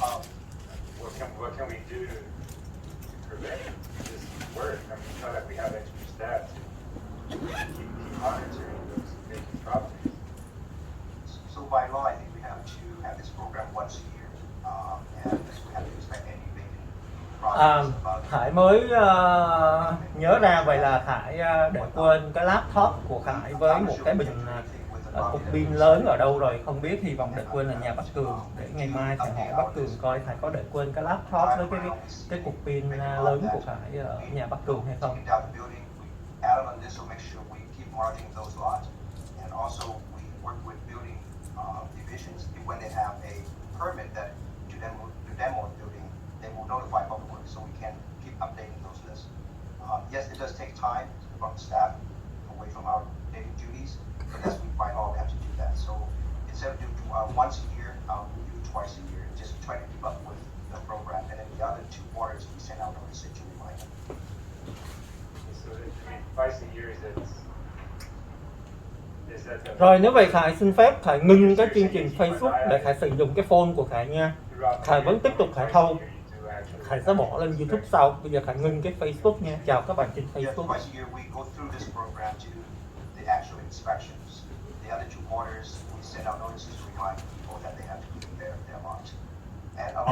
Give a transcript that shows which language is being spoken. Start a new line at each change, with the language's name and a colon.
English: What can we do to prevent this work? I mean, it's not like we have extra staff to keep monitoring those vacant properties. So by law, I think we have to have this program once a year, and we have to inspect any vacant properties.
Vietnamese: Khải mới nhớ ra, vậy là Khải để quên cái laptop của Khải với một cái bình cục pin lớn ở đâu rồi không biết, hy vọng để quên ở nhà bác Cường, để ngày mai Khải hỏi bác Cường coi Khải có để quên cái laptop với cái cục pin lớn của Khải ở nhà bác Cường hay không.
English: Adam on this will make sure we keep monitoring those lots, and also we work with building divisions when they have a permit that to demo a building, they will notify Public Works so we can keep updating those lists. Yes, it does take time from staff away from our daily duties, but that's by law we have to do that. So instead of doing once a year, we do twice a year, just try to keep up with the program, and then the other 2 quarters we send out notices to remind them. So, I mean, twice a year is that the...
Vietnamese: Rồi nếu vậy Khải xin phép Khải ngưng cái chương trình Facebook để Khải sử dụng cái phone của Khải nha. Khải vẫn tiếp tục Khải thâu. Khải sẽ bỏ lên YouTube sau. Bây giờ Khải ngưng cái Facebook nha. Chào các bạn trên Facebook.
English: Twice a year we go through this program to do the actual inspections. The other 2 quarters we send out notices to remind people that they have to keep their lots.